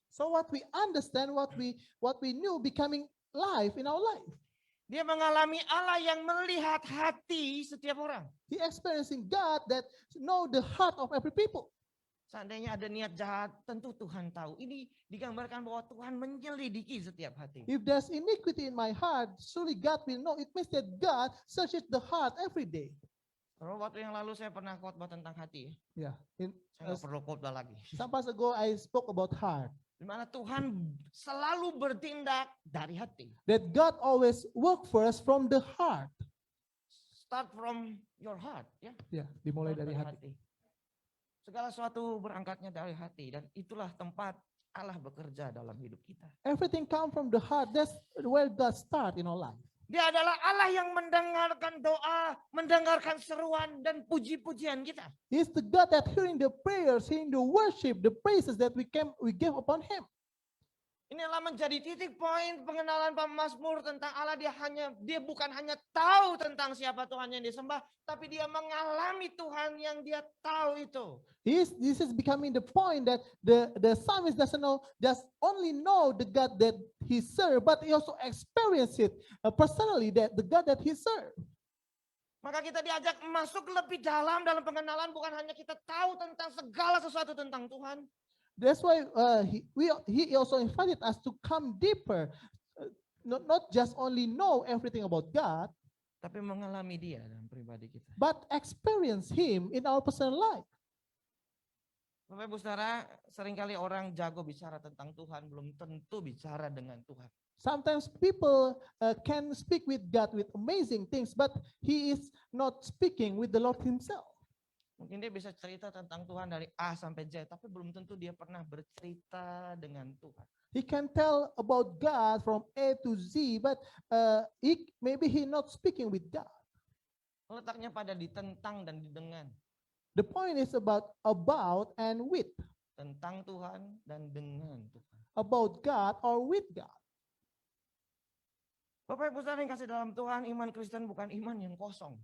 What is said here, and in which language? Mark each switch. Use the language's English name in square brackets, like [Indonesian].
[English] So what we understand, what we knew becoming life in our life. [Indonesian] Dia mengalami Allah yang melihat hati setiap orang. [English] He experiencing God that know the heart of every people. [Indonesian] Seandainya ada niat jahat, tentu Tuhan tahu. Ini digambarkan bahwa Tuhan menyelidiki setiap hati. [English] If there's iniquity in my heart, surely God will know. It means that God searches the heart every day. [Indonesian] Beberapa waktu yang lalu saya pernah khotbah tentang hati. Yeah. Saya nggak perlu khotbah lagi. [English] Some months ago, I spoke about heart. [Indonesian] Di mana Tuhan selalu bertindak dari hati. [English] That God always work first from the heart. Start from your heart, ya. [Indonesian] Ya, dimulai dari hati. Segala sesuatu berangkatnya dari hati dan itulah tempat Allah bekerja dalam hidup kita. [English] Everything come from the heart. That's where God start in our life. [Indonesian] Dia adalah Allah yang mendengarkan doa, mendengarkan seruan dan puji-pujian kita. [English] He's the God that hearing the prayers, hearing the worship, the praises that we give upon him. [Indonesian] Inilah menjadi titik poin pengenalan pemazmur tentang Allah. Dia bukan hanya tahu tentang siapa Tuhan yang disembah, tapi dia mengalami Tuhan yang dia tahu itu. [English] This is becoming the point that the psalmist doesn't only know the God that he served, but he also experience it personally, that the God that he served. [Indonesian] Maka kita diajak masuk lebih dalam pengenalan, bukan hanya kita tahu tentang segala sesuatu tentang Tuhan. [English] That's why he also invited us to come deeper, not just only know everything about God, [Indonesian] Tapi mengalami dia dalam pribadi kita. [English] but experience Him in our personal life. [Indonesian] Bapak Ibu Saudara, seringkali orang jago bicara tentang Tuhan, belum tentu bicara dengan Tuhan. [English] Sometimes people can speak with God with amazing things, but he is not speaking with the Lord Himself. [Indonesian] Mungkin dia bisa cerita tentang Tuhan dari A sampai Z, tapi belum tentu dia pernah bercerita dengan Tuhan. [English] He can tell about God from A to Z, but maybe he not speaking with God. [Indonesian] Letaknya pada di tentang dan di dengan. [English] The point is about and with, [Indonesian] Tentang Tuhan dan dengan Tuhan. [English] about God or with God. [Indonesian] Bapak Ibu Saudara yang kasih dalam Tuhan, iman Kristen bukan iman yang kosong.